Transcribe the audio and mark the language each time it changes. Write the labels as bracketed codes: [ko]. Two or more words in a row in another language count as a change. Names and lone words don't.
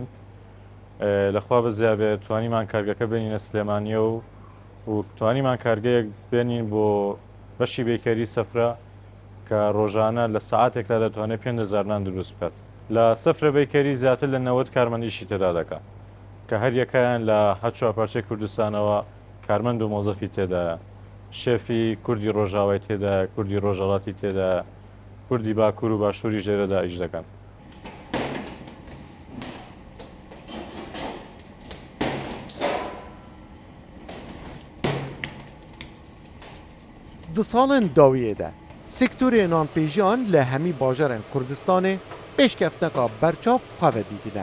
[ckb] لەخوا بە زیابێت توانیمان کارگەکە بێنینە سلێمانیە و توانیمان کارگەیەک بێنین بۆ بەشی بیکەری سەفرە کە ڕۆژانە لە سەعاتێکدا دەتوانێت 5,000 نان دروست بکات. لە سەفرە بیکەری زیاتر لە 90 کارمەندیشی تێدا دەکات کە هەر یەکەیان لە هەچوە پارچەی کوردستانەوە کارمەند و مۆزەفی تێدایە. شێفی کوردی ڕۆژاوای تێدایە، کوردی ڕۆژهەڵاتی تێدایە، کوردی باکوور و باشووری ژێرەدا ئیش دەکەن. [ku] Di salên dawiyê de sektörê nanpêjiyan li hemî bajarên Kurdistanê pêşkefteka berçav xwe dîtine.